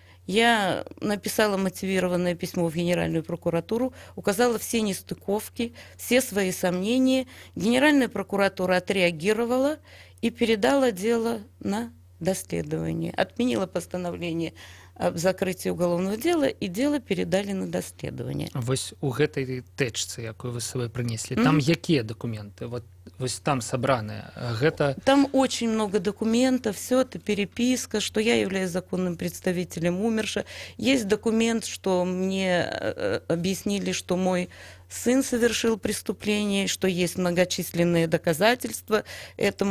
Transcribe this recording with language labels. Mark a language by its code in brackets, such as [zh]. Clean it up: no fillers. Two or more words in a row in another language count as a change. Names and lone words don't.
[ru] Я написала мотивированное письмо в Генеральную прокуратуру, указала все нестыковки, все свои сомнения. Генеральная прокуратура отреагировала и передала дело на доследование. Отменила постановление об закрытии уголовного дела, и дело передали на доследование. [be] Вось у гэтай тэчцы, якую вы з сабой прынеслі, там якія документы? [ru] Вот там собранные. Там очень много документов, все это переписка, что я являюсь законным представителем умершего. Есть документ, что мне объяснили, что мой сын совершил преступление, что есть многочисленные доказательства этому.